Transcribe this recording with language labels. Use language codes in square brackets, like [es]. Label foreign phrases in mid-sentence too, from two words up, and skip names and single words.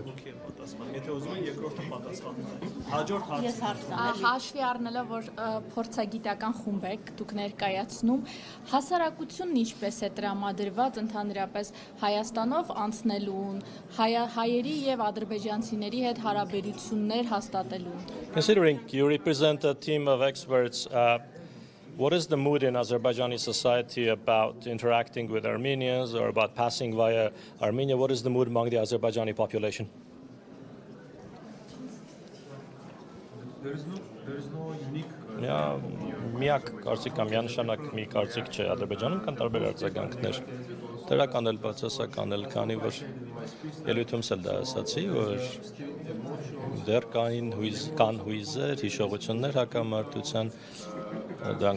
[hy] Ոգի է պատասխան։ Եթե ուզում են երկրորդը պատասխանում է։ Հաջորդ հարցը։ Հաշվի առնելով, որ փորձագիտական խումբ եք դուք ներկայացնում, հասարակությունն ինչպես է տրամադրված ընդհանրապես Հայաստանով անցնելուն, հայերի եւ ադրբեջանցիների հետ հարաբերություններ հաստատելուն։ [en] Considering you represent a team of experts, what is the mood in Azerbaijani society about interacting with Armenians or about passing via Armenia? What is the mood among the Azerbaijani population? There is no unique. [hy] միակ կարծիքա միանշանակ մի կարծիք չէ Ադրբեջանում կան տարբեր արձագանքներ դրական էլ բացասական էլ քանի որ ելույթումս էլ դա ասացի որ դեռ կան հույզեր հիշողություններ հակամարտության դրանք